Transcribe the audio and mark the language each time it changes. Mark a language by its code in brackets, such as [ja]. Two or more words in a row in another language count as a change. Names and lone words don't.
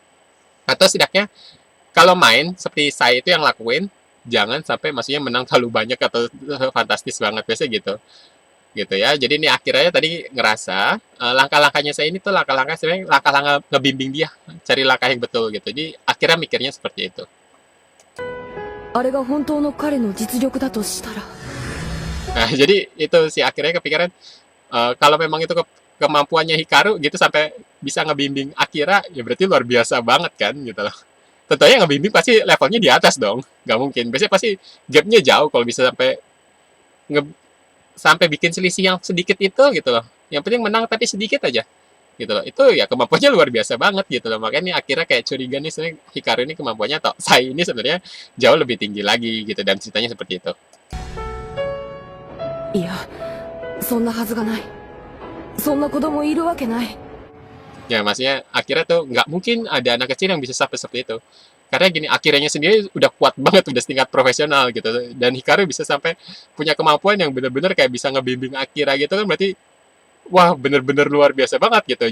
[id] Atau setidaknya kalau main seperti saya itu yang lakuin, jangan sampai maksudnya menang terlalu banyak atau fantastis banget, biasanya gitu ya. Jadi ini akhirnya tadi ngerasa langkah-langkahnya saya ini tuh langkah-langkah sebenarnya langkah-langkah ngebimbing dia cari langkah yang betul gitu. Jadi akhirnya mikirnya seperti itu. [ja] あれが本当の彼の実力だとしたら。 [id] Nah, jadi itu sih akhirnya kepikiran kalau memang itu kemampuannya Hikaru gitu sampai bisa ngebimbing Akira, ya berarti luar biasa banget kan gitu loh. Tentunya ngebimbing pasti levelnya di atas dong, nggak mungkin. Biasanya pasti gapnya jauh kalau bisa sampai bikin selisih yang sedikit itu gitu loh. Yang penting menang tapi sedikit aja. gitu loh. Itu ya kemampuannya luar biasa banget gitu loh. Makanya akhirnya kayak curiga nih sebenarnya Hikaru ini kemampuannya atau Sai ini sebenarnya jauh lebih tinggi lagi gitu, dan ceritanya seperti itu. [ja] いや、そんなはずがない。そんな子供いるわけない。 [id] Ya maksudnya akhirnya tuh nggak mungkin ada anak kecil yang bisa sampai seperti itu. Karena gini, akhirnya sendiri udah kuat banget, udah setingkat profesional gitu. Dan Hikaru bisa sampai punya kemampuan yang bener-bener kayak bisa ngebimbing Akira gitu kan, berarti wah bener-bener luar biasa banget gitu.